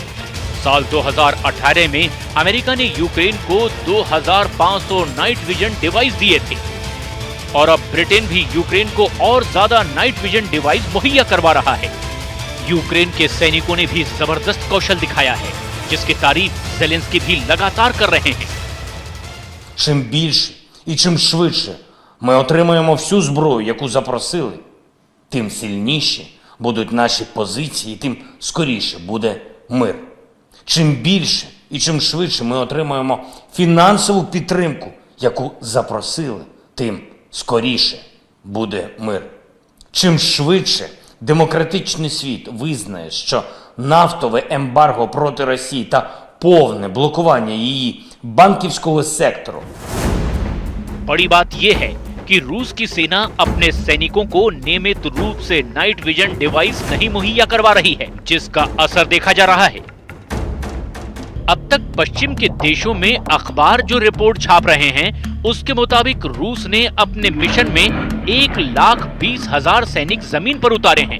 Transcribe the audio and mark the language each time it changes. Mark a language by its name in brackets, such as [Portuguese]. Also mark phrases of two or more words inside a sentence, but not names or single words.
[Hindi] साल 2018 में अमेरिका ने यूक्रेन को 2500 [English] night vision device [Hindi] दिए थे और अब ब्रिटेन भी यूक्रेन को और ज्यादा [English] night vision device [Hindi] मुहैया करवा रहा है। यूक्रेन के सैनिकों ने भी जबरदस्त कौशल दिखाया है, जिसकी तारीफ ज़ेलेंस्की भी लगातार कर रहे हैं। [Ukrainian] Чим більше і чим швидше ми отримаємо всю зброю, яку запросили, тим сильніші будуть наші позиції, тим скоріше буде мир. Чим більше і чим швидше ми отримаємо фінансову підтримку, яку запросили, тим скоріше буде мир. Чим швидше демократичний світ визнає, що нафтове ембарго проти Росії та повне блокування її банківського сектору [Hindi] बड़ी बात यह है कि रूस की सेना अपने सैनिकों को नियमित रूप से [English] night vision device [Hindi] नहीं मुहैया करवा रही है, जिसका असर देखा जा रहा है। अब तक पश्चिम के देशों में अखबार जो रिपोर्ट छाप रहे हैं, उसके मुताबिक रूस ने अपने मिशन में 1,20,000 सैनिक जमीन पर उतारे हैं।